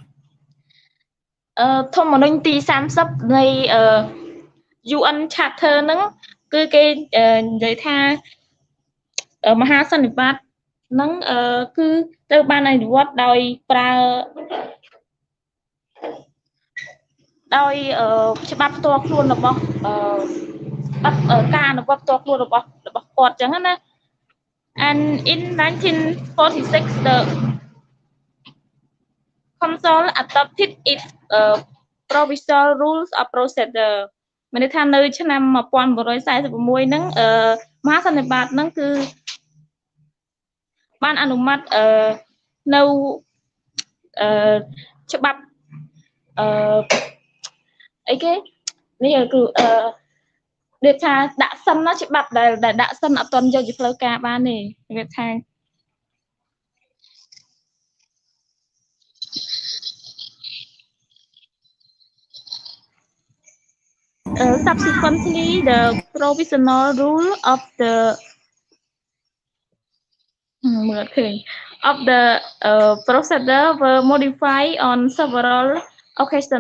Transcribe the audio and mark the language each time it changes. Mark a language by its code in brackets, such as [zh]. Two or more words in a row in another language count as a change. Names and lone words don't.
[km] ធម្មនុញ្ញទី30នៃ UN Charter ហ្នឹងគឺគេនិយាយថាមហាសន្និបាតហ្នឹងគឺត្រូវបានអនុវត្តដោយប្រើដោយច្បាប់ផ្ទាល់ខ្លួនរបស់ការអនុវត្តផ្ទាល់ខ្លួនរបស់គាត់អញ្ចឹងណា [en] and in 1946 the Council adopted its provisional rules of procedure [km] មានន័យថានៅឆ្នាំ 1946 ហ្នឹងមហាសន្និបាតហ្នឹងគឺ បានអនុម័តនៅច្បាប់អីគេនេះគឺដូចថាដាក់សិនណាច្បាប់ដែលដាក់សិនអត់ទាន់យកជាផ្លូវការបានទេវាថា [en] subsequently the provisional rule of the procedure were modified on several occasions.